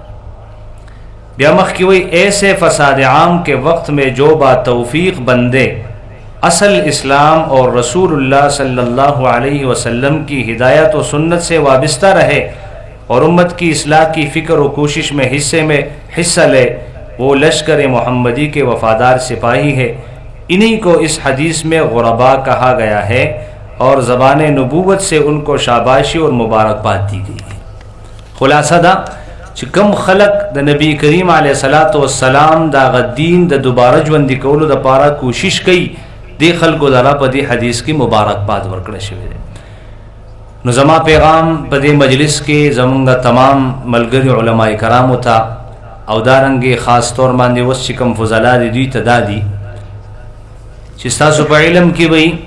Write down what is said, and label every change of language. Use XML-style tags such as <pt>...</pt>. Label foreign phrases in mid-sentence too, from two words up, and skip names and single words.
<ur>بیامخ کی وہی ایسے فساد عام کے وقت میں جو با توفیق بندے اصل اسلام اور رسول اللہ</ur> <ar>صلی اللہ علیہ وسلم</ar> <ur>کی ہدایت و سنت سے وابستہ رہے اور امت کی اصلاح کی فکر و کوشش میں حصہ لے، وہ لشکر محمدی کے وفادار سپاہی ہے. انہی کو اس حدیث میں غربا کہا گیا ہے اور زبان نبوت سے ان کو شاباشی اور مبارکباد دی گئی ہے.</ur> <ps>خلاصہ دا چې کم خلق د نبی کریم</ps> <ar>علیه الصلاۃ والسلام</ar> <ps>دا غدین د دوباره ژوندي کولو د پاره کوشش کوي، دی خلکو دلا په دې حدیث کې مبارکباد ورکړل شوی دی. نو زما پیغام په دې مجلس کې زمونږ تمام ملګری علماء کرامو ته او دارنګې خاص طور باندې اوس چې کوم فضلا دي دوی ته دا دي چې ستاسو په علم کې وي</ps>